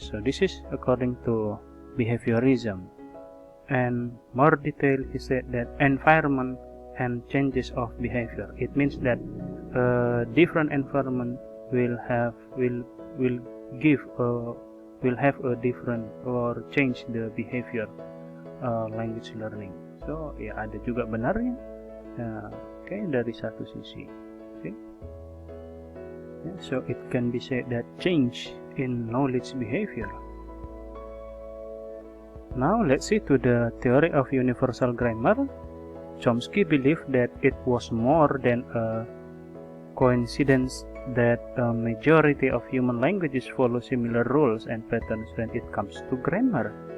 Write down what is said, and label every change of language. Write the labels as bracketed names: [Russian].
[English] So this is according to behaviorism. And more detail is said that environment and changes of behavior. It means that different environment will have a different or change the behavior language learning. [Indonesian] So ya ada juga benarnya, kayak dari satu sisi. Okay. [English] So it can be said that change in knowledge behavior. Now let's see to the theory of universal grammar. Chomsky believed that it was more than a coincidence that a majority of human languages follow similar rules and patterns when it comes to grammar.